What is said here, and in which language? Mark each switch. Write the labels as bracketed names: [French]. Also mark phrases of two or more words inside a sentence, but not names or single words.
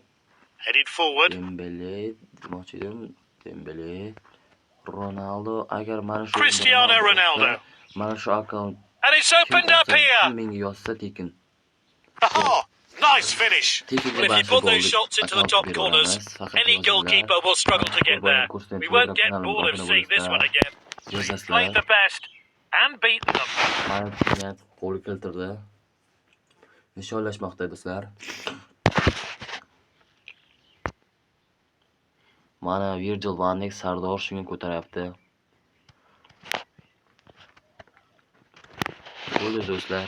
[English] Headed forward. [Uzbek] Dembele, demoqchi edim. Dembele, Ronaldo, agar mana shu Cristiano Ronaldo. Mana shu akkaunt [English] And it's opened up here. [Uzbek] menga yozsa tekin. [English] Oh, nice finish. Well, if you put those shots into the top corners, any goalkeeper will struggle to get there. We won't get bored of seeing this one again. We've played the best and beaten them. [Uzbek] Mana qo'l keltirdi. Nishonlashmoqda do'stlar. Mana Virgil van Dijk Sardor shunga ko'taryapti. Bo'ldi do'stlar.